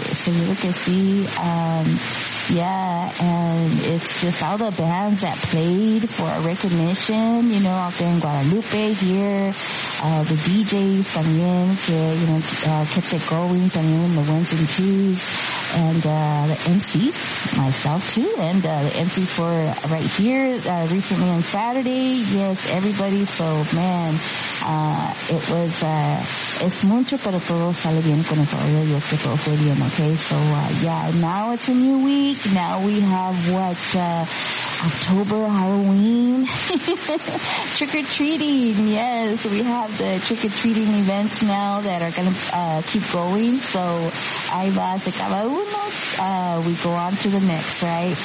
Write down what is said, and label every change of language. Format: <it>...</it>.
<es>Seguro que sí.</es> <en>Yeah, and it's just all the bands that played for recognition, you know, out there in Guadalupe here, the DJs también, que, you know, kept it going, también the ones and twos, and the MC, myself too, and the MC for right here recently on Saturday. Yes, everybody. So, man, it was,</en> <es>es mucho, pero todo sale bien con el favor de Dios, que todo fue bien, okay?</es> <en>So, yeah, now it's a new week. Now we have, what, October, Halloween, trick-or-treating. Yes, we have the trick-or-treating events now that are going to keep going. So,</en> <es>ahí va, se acaba uno.</es> <en>We go on to the next, right?</en>